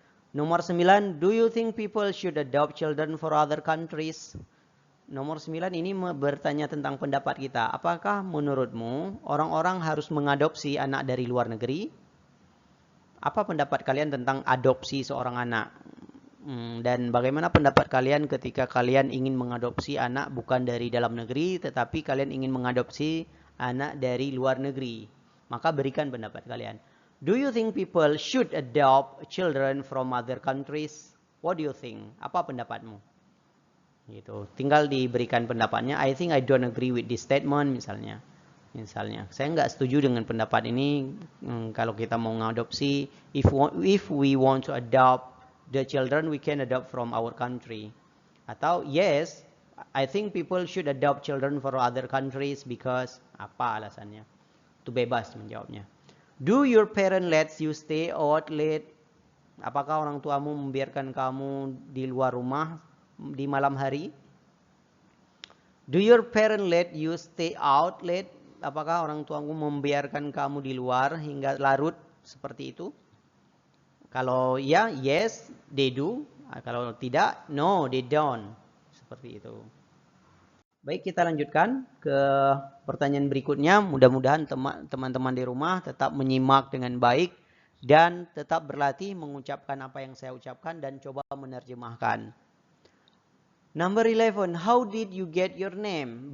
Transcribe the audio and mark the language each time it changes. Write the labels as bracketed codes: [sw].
[en] Nomor 9, do you think people should adopt children for other countries? [id] Nomor 9 ini bertanya tentang pendapat kita. Apakah menurutmu orang-orang harus mengadopsi anak dari luar negeri? Apa pendapat kalian tentang adopsi seorang anak? Dan bagaimana pendapat kalian ketika kalian ingin mengadopsi anak bukan dari dalam negeri, tetapi kalian ingin mengadopsi anak dari luar negeri? Maka berikan pendapat kalian. [en] Do you think people should adopt children from other countries? What do you think? [id] Apa pendapatmu? Gitu. Tinggal diberikan pendapatnya. [en] I think I don't agree with this statement, [id] misalnya. Saya nggak setuju dengan pendapat ini. Kalau kita mau mengadopsi, [en] if we want to adopt the children, we can adopt from our country. [id] Atau [en] yes, I think people should adopt children for other countries because [id] apa alasannya? Itu bebas menjawabnya. [en] Do your parent let you stay out late? [id] Apakah orang tuamu membiarkan kamu di luar rumah di malam hari? [en] Do your parent let you stay out late? [id] Apakah orang tuamu membiarkan kamu di luar hingga larut seperti itu? Kalau ya, [en] yes, they do. [id] Kalau tidak, [en] no, they don't. [id] Seperti itu. Baik, kita lanjutkan ke pertanyaan berikutnya. Mudah-mudahan teman-teman di rumah tetap menyimak dengan baik dan tetap berlatih mengucapkan apa yang saya ucapkan dan coba menerjemahkan. [en] Number 11, how did you get your name?